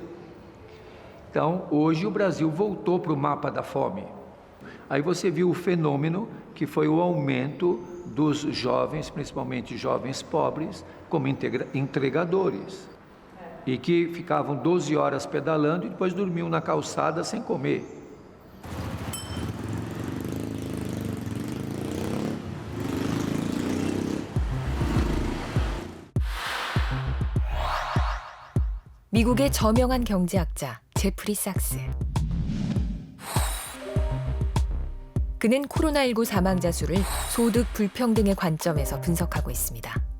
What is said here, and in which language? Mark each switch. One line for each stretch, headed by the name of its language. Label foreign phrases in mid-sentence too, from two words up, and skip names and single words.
Portuguese: Então, hoje o Brasil voltou para o mapa da fome. Aí você viu o fenômeno que foi o aumento dos jovens, principalmente jovens pobres, como entregadores. E que ficavam 12 horas pedalando e depois dormiam na calçada sem comer.
Korean: 미국의 저명한 경제학자 제프리 sak스. 그는 코로나19 사망자 수를 소득 불평등의 관점에서 분석하고 있습니다.